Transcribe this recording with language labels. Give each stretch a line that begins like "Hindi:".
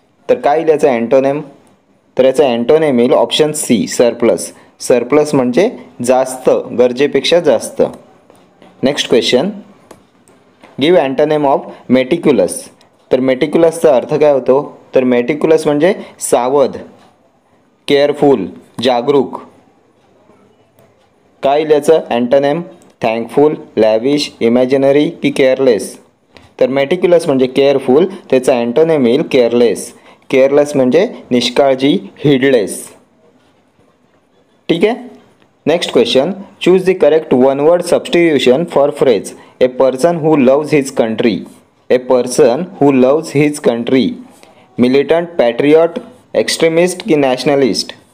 Marathi: तर काय येईल याचा अँटोनिम? तर याचा अँटोनिम येईल ऑप्शन सी, सरप्लस। सरप्लस म्हणजे जास्त, गरजेपेक्षा जास्त।
English: Next question, give antonym of meticulous.
Marathi: तर मेटिक्युलसचा अर्थ काय होतो? तर मेटिक्युलस म्हणजे सावध, केअरफुल, जागरूक। काय येईल याचं अँटोनिम?
English: Thankful, lavish, imaginary की careless.
Marathi: तर मेटिक्युलस म्हणजे केअरफुल, त्याचा अँटोनिम येईल केअरलेस। केअरलेस म्हणजे निष्काळजी, हिडलेस। ठीक आहे।
English: Next question, choose the correct one word substitution for phrase a person who loves his country. A person who loves his country, militant, patriot, extremist की nationalist.